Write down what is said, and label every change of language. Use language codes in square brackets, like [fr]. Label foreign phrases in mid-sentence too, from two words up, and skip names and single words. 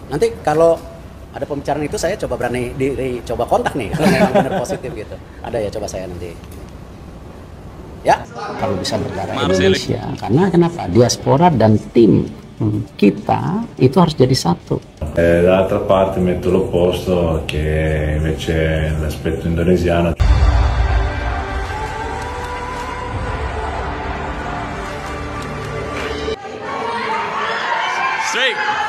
[id] Nanti kalau ada pembicaraan itu saya coba berani coba kontak nih kalau memang benar positif gitu. Ada ya, coba saya nanti. Ya, kalau bisa berdarah Indonesia. Karena kenapa? Diaspora dan tim kita itu harus jadi satu. [it] Dall'altra parte metto l'opposto che invece l'aspetto indonesiano. Straight.